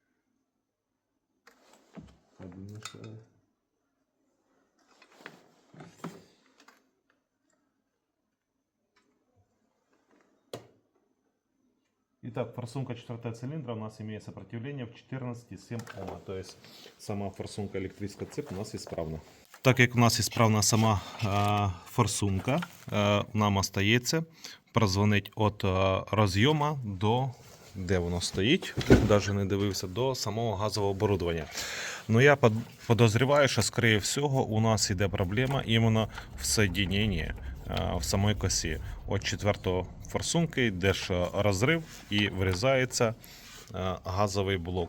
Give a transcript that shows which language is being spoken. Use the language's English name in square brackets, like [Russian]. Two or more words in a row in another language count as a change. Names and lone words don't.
[Russian] Итак, форсунка четвертого цилиндра у нас имеет сопротивление в 14,7 Ома. То есть сама форсунка электрическая цепь у нас исправна. Так как у нас исправна сама форсунка, [Ukrainian] нам остається прозвонити від розйому до, де воно стоїть, навіть не дивився, до самого газового оборудовання. [Russian] Но я подозреваю, [Ukrainian] що, скоріше всього, у нас йде проблема іменно [Russian] в соединении в самой [Ukrainian] косі. От четвертого форсунки йде розрив і вирізається газовий блок.